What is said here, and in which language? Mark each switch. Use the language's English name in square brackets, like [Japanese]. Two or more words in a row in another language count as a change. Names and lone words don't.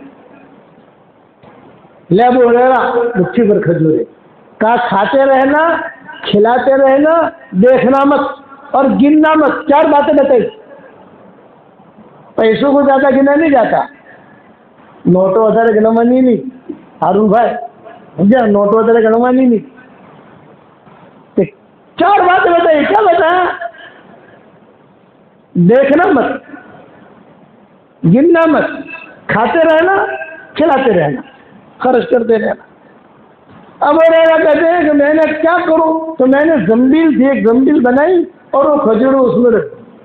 [Urdu] لے ابو ہریرہ مٹھی پر کھجوریں, کہا کھاتے رہنا, کھلاتے رہنا, دیکھنا مت اور گننا مت. 4 باتیں بتائی. پیسوں کو زیادہ گنا نہیں جاتا, نوٹوں [Gujarati] વધારે ગણવાની નહીં. હારું ભાઈ સમજ્યા, નોટો વધારે ગણવાની નહીં. [Urdu] 4 باتیں بتائی. کیا بتایا؟ دیکھنا مت, گننا مت, کھاتے رہنا, کھلاتے رہنا, خرچ کرتے رہنا. اب ہریرہ کہتے ہیں کہ میں نے کیا کروں, تو میں نے زنبیل تھی, ایک زنبیل بنائی اور وہ کھجور اس میں رکھ.